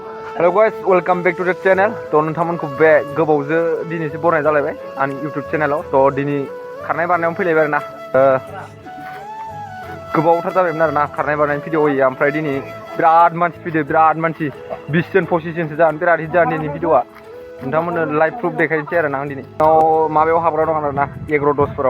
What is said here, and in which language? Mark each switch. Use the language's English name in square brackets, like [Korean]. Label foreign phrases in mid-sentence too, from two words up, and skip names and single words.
[English] Hello guys, welcome back to the channel. [Bodo] To नोंथांमोनखौ बे गोबावजो दिनैसो बरायनाय जालायबाय आंनि YouTube चेनेलाव. तो दिनै खारनाय बारनायाव फैलायबाय आरोना. गोबावथार जाबायमोन आरोना खारनाय बारनायनि भिडिअ होयो ओमफ्राय दिनै बिराद मानसि फैदो बिराद मानसि 20 जन 25 जनसो जागोन बिराद हिट जागोन दिनै भिडिअआ. नोंथांमोननो [English] live proof [Bodo] देखायनोसै आरोना आं दिनै. माबायाव हाबग्रा दं आरोना एग्र' दसफोराव.